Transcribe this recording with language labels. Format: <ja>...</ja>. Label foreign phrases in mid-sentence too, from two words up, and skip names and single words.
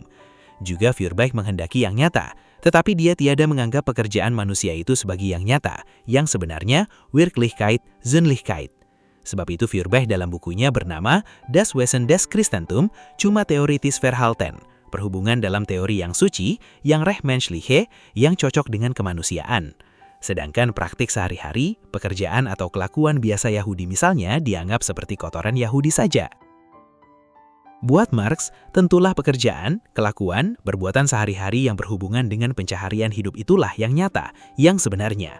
<id>Juga Feuerbach menghendaki yang nyata, tetapi dia tiada menganggap pekerjaan manusia itu sebagai yang nyata, yang sebenarnya</id> <de>Wirklichkeit, Sinnlichkeit.</de> <id>Sebab itu Feuerbach dalam bukunya bernama Das Wesen des Christentum, cuma</id> <de>Theoretisches Verhalten,</de> <id>perhubungan dalam teori yang suci, yang</id> <de>recht menschliche,</de> <id>yang cocok dengan kemanusiaan. Sedangkan praktik sehari-hari, pekerjaan atau kelakuan biasa Yahudi misalnya dianggap seperti kotoran Yahudi saja. Buat Marx, tentulah pekerjaan, kelakuan, perbuatan sehari-hari yang berhubungan dengan pencaharian hidup itulah yang nyata, yang sebenarnya.</id>